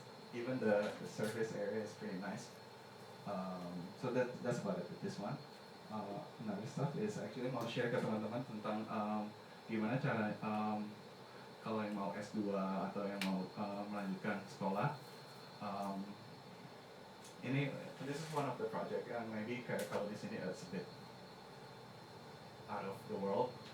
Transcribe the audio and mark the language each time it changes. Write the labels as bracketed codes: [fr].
[en] Even the surface area is pretty nice. So that's about it with this one. Another stuff is actually [id] mau share ke teman-teman tentang gimana cara kalau yang mau S2 atau yang mau melanjutkan sekolah. [en] This is one of the project, and maybe [id] kayak kalau di sini [en] it's a bit out of the world.